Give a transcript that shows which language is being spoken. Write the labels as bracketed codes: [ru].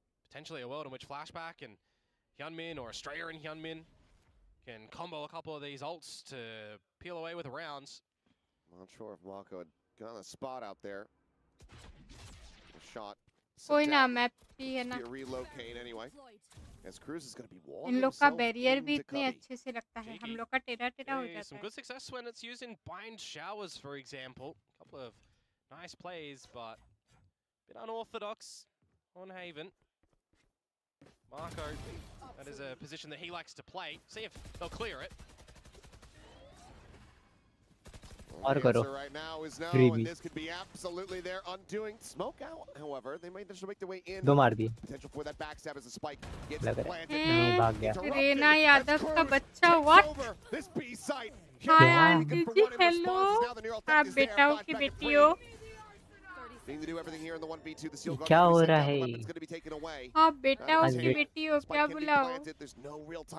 [en] Potentially a world in which Flashback and Hyunmin, or Australia and Hyunmin, can combo a couple of these ults to peel away with rounds. Not sure if Mako had got a spot out there. A shot. [hi] कोई ना map भी है ना. [en] Relocate anyway. As Cruz is going to be walking. [hi] इन लोग का barrier भी इतने अच्छे से लगता है. हम लोग का टेढ़ा टेढ़ा हो जाता [en] Some [hi] है. [en] good success when it's used in bind showers, for example. A couple of nice plays, but a bit unorthodox on Haven. Marco, that is a position that he likes to play. See if they'll clear it. [hi] और करो. [en] Right now is no, and this could be absolutely their undoing. Smoke out, however, they might just make their way in. [hi] दो मार दिए. [en] Potential for that backstab as a spike gets [hi] लग [en] planted. [hi] नहीं भाग गया. रेना यादव का बच्चा [en] what? This B site. [hi] Hi aunty ji hello. आप बेटाओं की बेटी हो. क्या हो रहा है? आप बेटाओं की बेटी हो क्या बुलाओ?